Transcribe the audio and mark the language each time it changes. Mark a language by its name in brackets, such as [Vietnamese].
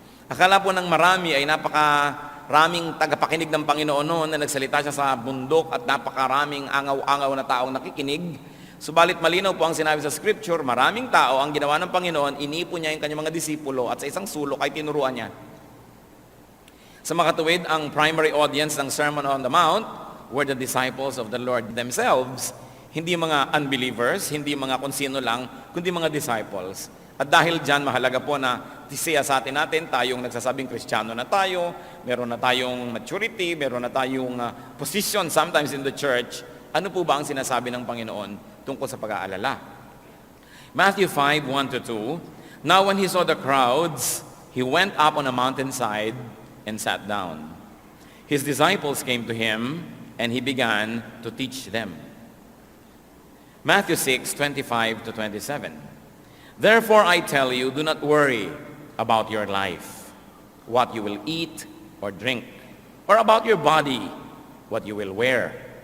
[Filipino] Akala po ng marami ay napakaraming tagapakinig ng Panginoon noon na nagsalita siya sa bundok at napakaraming angaw-angaw na taong nakikinig. Subalit malinaw po ang sinabi sa Scripture, maraming tao ang ginawa ng Panginoon, inipon niya yung kanyang mga disipulo at sa isang sulok ay tinuruan niya. Sa makatuwid, ang [English] primary audience ng Sermon on the Mount were the disciples of the Lord themselves. [Filipino] Hindi mga unbelievers, hindi mga kung sino lang, kundi mga disciples. At dahil dyan, mahalaga po na siya sa atin tayong nagsasabing Kristiyano na tayo, meron na tayong maturity, meron na tayong position [English] sometimes in the church. [Filipino] Ano po ba ang sinasabi ng Panginoon tungkol sa pag-aalala? [English] Matthew 5, 1-2, Now when he saw the crowds, he went up on a mountainside and sat down. His disciples came to him, and he began to teach them. Matthew 6, 25-27. Therefore I tell you, do not worry about your life, what you will eat or drink, or about your body, what you will wear.